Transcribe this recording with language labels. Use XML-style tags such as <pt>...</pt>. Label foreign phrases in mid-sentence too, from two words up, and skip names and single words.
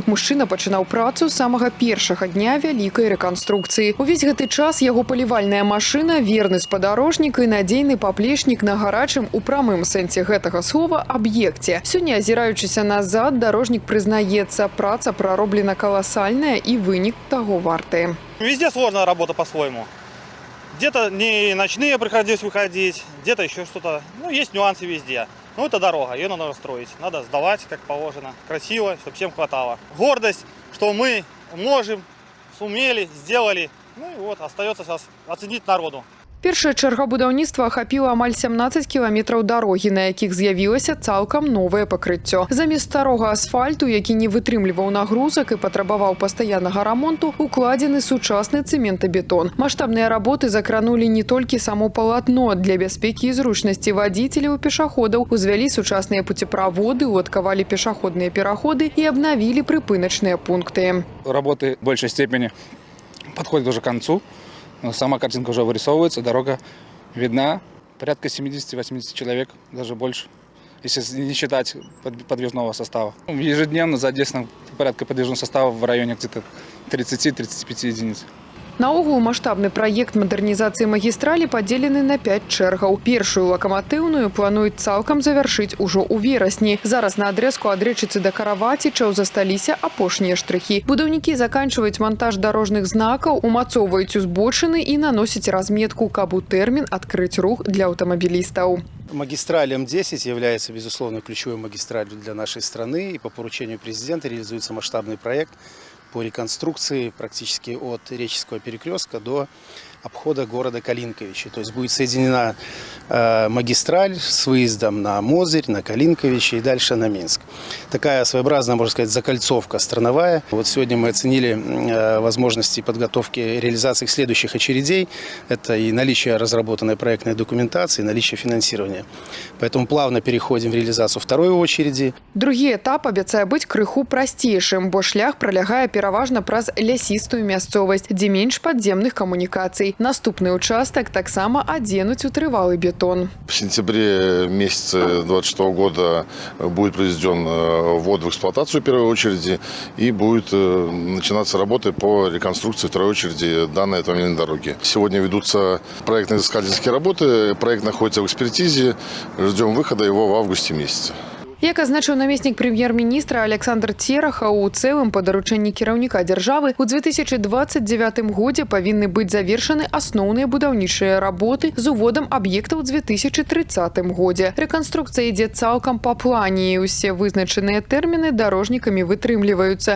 <be>Мужчына пачынаў працу з самага першага дня вялікай рэканструкцыі. Увесь гэты час яго палівальная машына, верны спадарожнік і надзейны паплечнік на гарачым у прамым сэнсе гэтага слова аб'екце. Сёння, азіраючыся назад, дарожнік прызнаецца, праца прароблена каласальная і вынік таго варты.</be> <ru>Везде сложная работа по-своему. Где-то не ночные приходилось выходить, где-то еще что-то. Ну, есть нюансы везде. Ну, это дорога, ее надо строить. Надо сдавать, как положено. Красиво, чтобы всем хватало. Гордость, что мы можем, сумели, сделали. Ну и вот, остается сейчас оценить народу.</ru> <be>Першая чарга будаўніцтва ахапіла амаль 17 кіламетраў дарогі, на якіх з'явілася цалкам новае пакрыццё. Замест старога асфальту, які не вытрымліваў нагрузак і патрабаваў пастаяннага рамонту, укладзены сучасны цэментабетон. Маштабныя работы закранулі не толькі само палатно. Для бяспекі і зручнасці вадзіцеляў і пешаходаў узвялі сучасныя пуцеправоды, уладкавалі пешаходныя пераходы і абнавілі прыпыначныя пункты.</be> <ru>Работы в большей степени подходят уже к концу. Сама картинка уже вырисовывается, дорога видна. Порядка 70-80 человек, даже больше, если не считать подвижного состава. Ежедневно задействовано порядка подвижного состава в районе где-то 30-35 единиц.</ru> <be>Наогул маштабны праект мадэрнізацыі магістралі падзелены на 5 чэргаў. Першую лакаматыўную плануюць цалкам завяршыць ужо ў верасні. Зараз на адрэзку ад рэчыцы да Каравацічаў засталіся апошнія штрыхі. Будаўнікі заканчваюць монтаж дарожных знакаў, умацоўваюць узбочыны і наносяць разметку, каб у тэрмін адкрыць рух для аўтамабілістаў.</be> <ru>Магистраль М10 является, безусловно, ключевой магистралью для нашей страны. И по поручению президента реализуется масштабный проект по реконструкции практически от Реческого перекрестка до обхода города Калинковичи. То есть будет соединена магистраль с выездом на Мозырь, на Калинковичи и дальше на Минск. Такая своеобразная, можно сказать, закольцовка страновая. Вот сегодня мы оценили возможности подготовки реализации следующих очередей. Это и наличие разработанной проектной документации, и наличие финансирования. Поэтому плавно переходим в реализацию второй очереди.</ru> <be>Другі этап абяцае быць крыху прасцейшым, бо шлях пралягае пераважна праз лясістую мясцовасць, дзе менш падземных камунікацый. Наступный участок таксама оденуть у трывалы бетон.</be> <ru>В сентябре месяце 2026 года будет произведен ввод в эксплуатацию первой очереди и будет начинаться работы по реконструкции второй очереди данной автомобильной дороги. Сегодня ведутся проектно-изыскательские работы, проект находится в экспертизе, ждем выхода его в августе месяце.</ru> <be>Як азначыў намеснік прэм'ер-міністра Александр Терахаў, у цэлым па даручэнні кіраўніка дзяржавы у 2029 годзе павінны быць завершаны асноўныя будаўнічыя работы з уводам аб'екта ў 2030 годзе. Рэканструкцыя ідзе цалкам па плане, і ўсе вызначаныя тэрміны дарожнікамі вытрымліваюцца.</be>